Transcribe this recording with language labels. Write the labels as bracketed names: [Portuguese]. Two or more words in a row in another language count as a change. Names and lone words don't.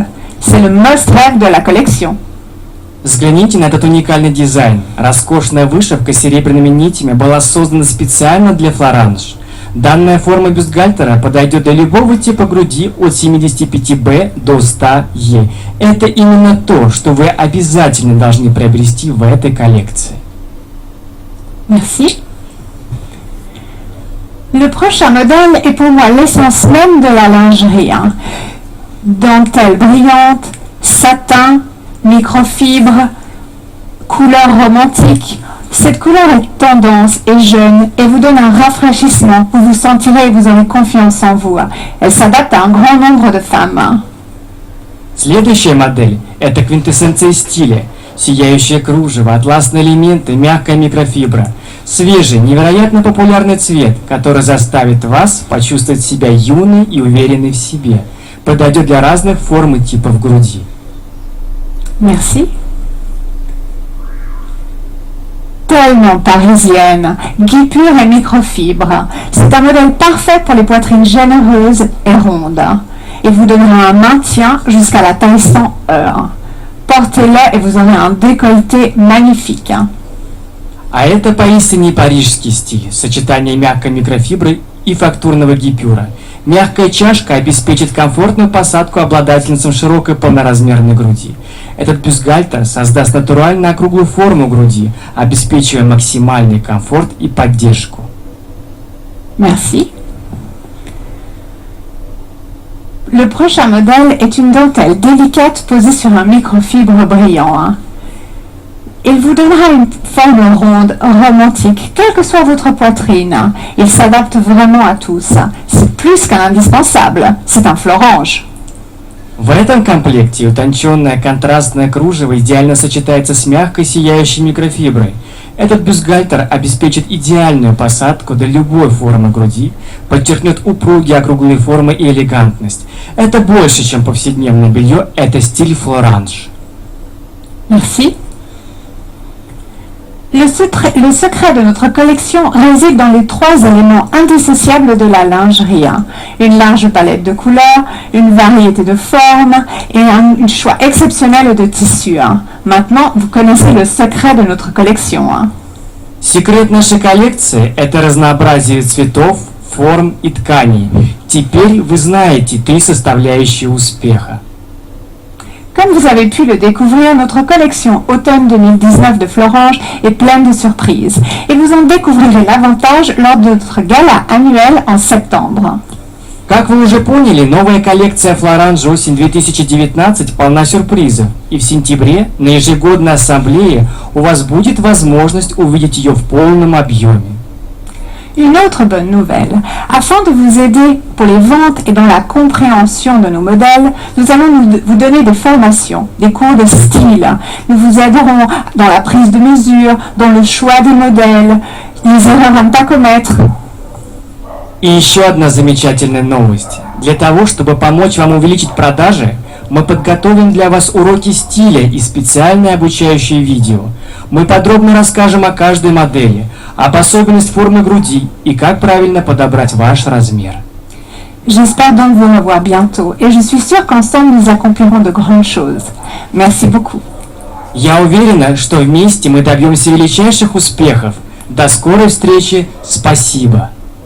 [French] C'est le must-have de la collection. [Russian] Взгляните на этот уникальный дизайн. Роскошная вышивка с серебряными нитями была создана специально для Florange. Данная форма бюстгальтера подойдет для любого типа груди от 75B до 100E. Это именно то, что вы обязательно должны приобрести в этой коллекции. [French] Merci. Le prochain modèle est pour moi l'essence même de la lingerie. Dentelle brillante, satin, microfibre, couleur romantique, Cette couleur est tendance et jeune et vous donne un rafraîchissement. Vous vous sentirez et vous aurez confiance en vous. Elle s'adapte à un grand nombre de femmes. [Russian] Следующая модель – это квинтэссенция стиля. Сияющее кружево, атласные элементы, мягкая микрофибра. Свежий, невероятно популярный цвет, который заставит вас почувствовать себя юной и уверенной в себе. Подойдет для разных форм и типов груди. [French] Merci. Tellement parisienne, guipure et microfibre. C'est un modèle parfait pour les poitrines généreuses et rondes. Il vous donnera un maintien jusqu'à la taille 100 heures. Portez-le et vous aurez un décolleté magnifique. [Russian] А это поистине парижский стиль, сочетание мягкой микрофибры и фактурного гипюра. Мягкая чашка обеспечит комфортную посадку обладательницам широкой полноразмерной груди. Этот бюстгальтер создаст натурально округлую форму груди, обеспечивая максимальный комфорт и поддержку. [French] Merci. Le prochain modèle est une dentelle délicate posée sur un microfibre brillant. Il vous donnera une forme ronde, romantique, quelle que soit votre poitrine. Il s'adapte vraiment à tous. C'est plus qu'un indispensable, c'est un Florange. [Russian] В этом комплекте утонченное контрастное кружево идеально сочетается с мягкой сияющей микрофиброй. Этот бюстгальтер обеспечит идеальную посадку для любой формы груди, подчеркнет упругие округлые формы и элегантность. Это больше, чем повседневное белье, это стиль Florange. [French] Merci. Le secret de notre collection réside dans les 3 éléments indissociables de la lingerie. Une large palette de couleurs, une variété de formes et un choix exceptionnel de tissus. Maintenant, vous connaissez le secret de notre collection. [Russian] Секрет нашей коллекции – это разнообразие цветов, форм и тканей. Теперь вы знаете 3 составляющие успеха. [French] Comme vous avez pu le découvrir, notre collection automne 2019 de Florange est pleine de surprises et vous en découvrirez l'avantage lors de notre gala annuel en septembre. [Russian] Как вы уже поняли, новая коллекция Florange осень 2019 полна сюрпризов. И в сентябре на ежегодной ассамблее у вас будет возможность увидеть ее в полном объеме. [French] Une autre bonne nouvelle, afin de vous aider pour les ventes et dans la compréhension de nos modèles, nous allons vous donner des formations, des cours de style. Nous vous aiderons dans la prise de mesure, dans le choix des modèles, les erreurs à ne pas commettre. [Russian] И еще одна замечательная новость. Для того, чтобы помочь вам увеличить продажи, мы подготовим для вас уроки стиля и специальные обучающие видео. Мы подробно расскажем о каждой модели, об особенностях формы груди и как правильно подобрать ваш размер. [French] J'espère donc vous revoir bientôt et je suis sûre qu'ensemble nous accomplirons de grandes choses. Merci beaucoup. [Russian] Я уверена, что вместе мы добьемся величайших успехов. До скорой встречи. Спасибо.